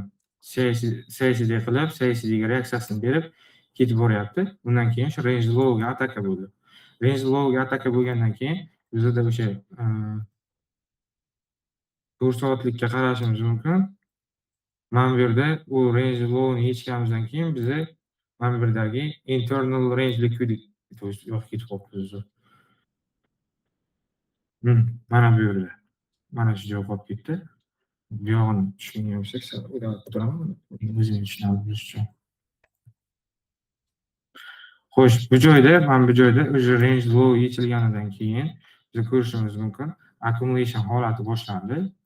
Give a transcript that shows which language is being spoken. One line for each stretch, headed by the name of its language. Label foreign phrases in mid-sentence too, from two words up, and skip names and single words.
Uzbek: CSD qilib, CSDga reaksiyasini berib ketib boryapti. Bundan keyin shu
English: range low'ga
Uzbek: ataka bo'ldi.
English: Range low'ga
Uzbek: ataka bo'lgandan keyin bizda o'sha 4 soatlikka qarashimiz mumkin. Mana bu yerda u
English: range low'ni
Uzbek: yechganimizdan keyin biza mana bu yerdagi
English: internal range liquidity
Russian: то есть
Uzbek: yo'q ketib qolibdi. Mana bu yerda. Mana shu joy qolib ketdi. Bu yog'ini tushungan bo'lsak, o'ylab turaman. O'zim tushunamiz uchun. Xo'sh, bu joyda, mana bu joyda o'sha
English: range low
Uzbek: yechilganidan keyin biz ko'rishimiz mumkin, accumulation holati boshlandi.